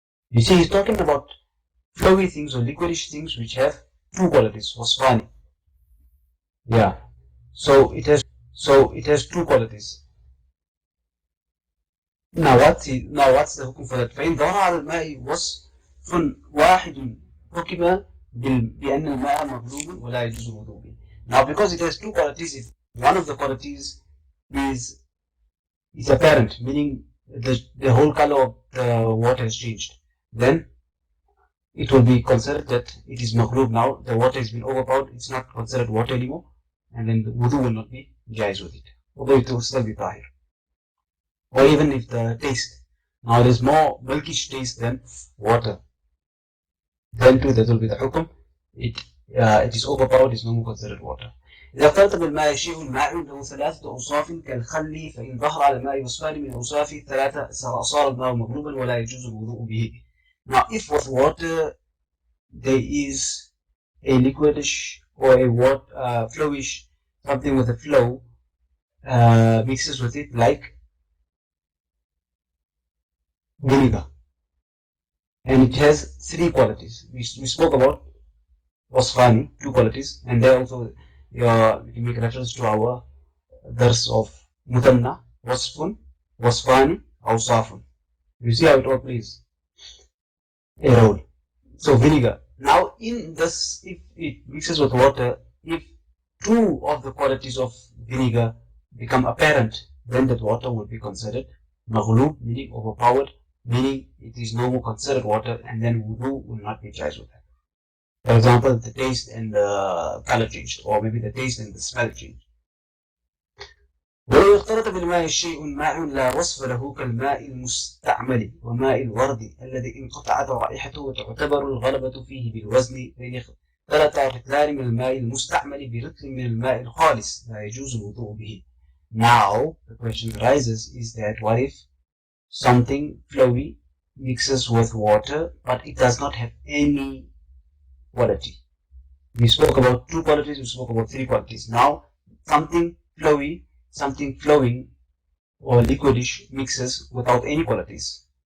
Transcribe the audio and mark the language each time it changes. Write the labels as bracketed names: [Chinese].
[English] You see, he's talking about flowy things or liquidish things which have two qualities. Wasfani. Yeah. So it has two qualities. Now what's the hukum for that? [Arabic] فإن ظهر على الماء وصف واحد حكم بأن الماء مغلوب ولا يجوز الوضوء به. [English] Now because it has two qualities, if one of the qualities is apparent, meaning the whole color of the water has changed, then it will be considered that it is maghlub. Now the water has been overpowered, it's not considered water anymore, and then the wudu will not be jaiz with it, although it will still be tahir. Or even if the taste, now there's more milkish taste than water, then too that will be the hukum. It is overpowered, it's no more considered water. [Arabic] إذا اختلط بالماء شيء ماء له ثلاثة أوصاف كالخل فإن ظهر على الماء وصفان من أوصاف الثلاثة صار الماء مغلوبا ولا يجوز الوضوء به. [English] Now if with water there is a liquidish or a flowish, something with a flow mixes with it, like vinegar, and it has three qualities. We spoke about wasfani, two qualities, and there also you can make reference to our dars of Mutanna, wasfun, wasfani, awsafun. You see how it all plays a role. So vinegar. Now in this, if it mixes with water, if two of the qualities of vinegar become apparent, then that water will be considered maghlub, meaning overpowered, meaning it is no more considered water, and then wudu will not be jais with that. For example, the taste and the color changed, or maybe the taste and the smell changed. [Arabic] ولو اختلط بالماء شيء ماء لا وصف له كالماء المستعمل وماء الورد الذي انقطعت رائحته وتعتبر الغلبة فيه بالوزن فإن اختلط رطلان من الماء المستعمل برطل من الماء الخالص لا يجوز الوضوء به. [English] Now the question arises is that what if something flowy mixes with water but it does not have any quality? We spoke about two qualities, we spoke about three qualities. Now something flowing or liquidish mixes without any qualities.